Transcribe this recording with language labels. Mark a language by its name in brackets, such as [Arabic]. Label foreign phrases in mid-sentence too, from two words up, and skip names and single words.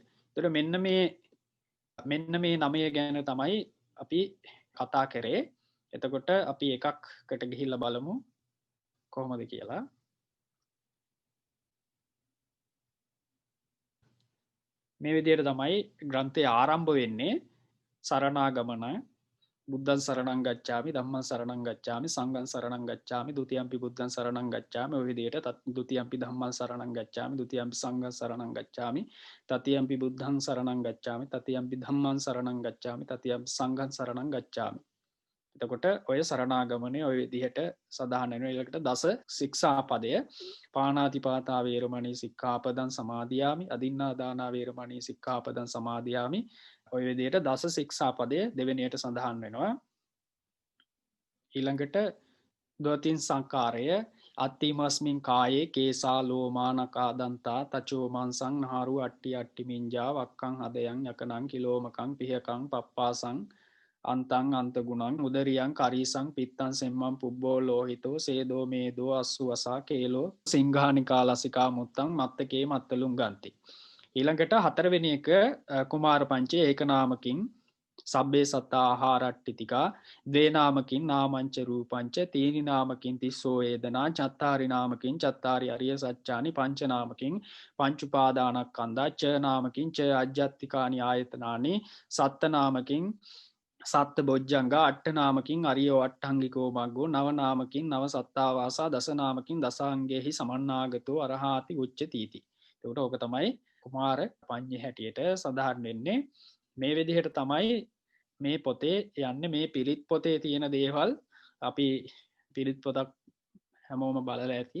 [Sinhala] එතකොට මෙන්න මේ නමය ගැන තමයි අපි කතා කරේ. එතකොට අපි එකක්කට ගිහිල්ලා බලමු කොහොමද කියලා. මේ විදිහට තමයි ග්‍රන්ථය ආරම්භ වෙන්නේ. [Pali] සරණාගමන බුද්ධං සරණං ගච්ඡාමි ධම්මං සරණං ගච්ඡාමි සංඝං සරණං ගච්ඡාමි ဒ ුතියම්පි බුද්ධං සරණං ගච්ඡාමි. [Sinhala] ඔය විදිහට [Pali] ဒ ුතියම්පි ධම්මං සරණං ගච්ඡාමි ဒ ුතියම්පි සංඝං සරණං ගච්ඡාමි තතියම්පි බුද්ධං සරණං ගච්ඡාමි තතියම්පි ධම්මං සරණං ගච්ඡාමි තතියම්පි සංඝං සරණං ගච්ඡාමි. [Sinhala] එතකොට ඔය සරණාගමනේ ඔය විදිහට සඳහන් වෙනවා. ඊළඟට දස ශික්ෂාපදය [Pali] පාණාතිපාතා වේරමණී සික්ඛාපදං සමාදියාමි අදින්නා දාන වේරමණී සික්ඛාපදං සමාදියාමි. [Sinhala] ඔය විදිහට දස ශික්ෂාපදය දෙවෙනියට සඳහන් වෙනවා. ඊළඟට දෝතින් සංකාරය [Pali] අත්තිමස්මින් කායේ කේසා ලෝමා නකා දන්තා තචෝ මාංසං නහරු අට්ටි අට්ටි මිංජා වක්කං හදයන් යකනං කිලෝමකං පිහකං පප්පාසං අන්තං අන්තගුණං උදරියං කරීසං පිත්තං සෙම්මං පුබ්බෝ ලෝහිතෝ සේදෝ මේදෝ අස්සු වසා කේලෝ සිංහානිකා ලසිකා මුත්තං මත්තකේ මත්තලුම් ගන්ති. [Sinhala] ඊළඟට හතරවෙනි එක කුමාර පංචේ [Pali] ඒක නාමකින් සබ්බේ සත්තා ආහාරට්ටිතිකා ද්වේ නාමකින් නාමංච රූපංච තීනි නාමකින් තිස්සෝ වේදනා චත්තාරි නාමකින් චත්තාරි අරිය සත්‍යානි පංච නාමකින් පංච උපාදානස්කන්ධා ච නාමකින් ච අජ්ජත්තිකානි ආයතනානි සත්ත නාමකින් සත්ත බොජ්ජංගා අට්ඨ නාමකින් අරියෝ අට්ඨංගිකෝ මග්ගෝ නව නාමකින් නව සත්තාවාසා දස නාමකින් දසාංගේහි සමන්නාගතෝ අරහාති උච්චතිති. [Sinhala] එතකොට ඕක තමයි කුමාර පඤ්ඤේ හැටියට සඳහන් වෙන්නේ. මේ විදිහට තමයි මේ පොතේ යන්නේ. මේ පිරිත් පොතේ තියෙන දේවල් අපි පිරිත් පොතක් හැමෝම බලලා ඇති.